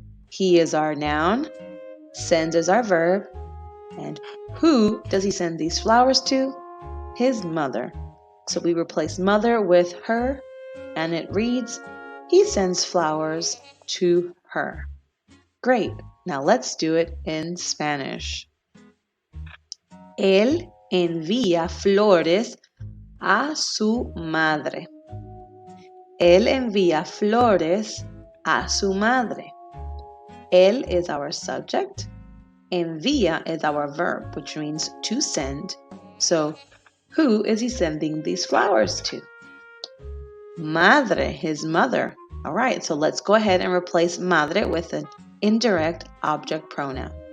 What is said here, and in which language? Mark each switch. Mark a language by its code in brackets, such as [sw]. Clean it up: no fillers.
[en] He is our noun, sends is our verb, and who does he send these flowers to? His mother. So we replace mother with her, and it reads, he sends flowers to her. Great. Now let's do it in Spanish. [es] Él envía flores a su madre. Él envía flores a su madre. [en] Él is our subject. Envía is our verb, which means to send. So, who is he sending these flowers to? Madre, his mother. All right, so let's go ahead and replace madre with an indirect object pronoun.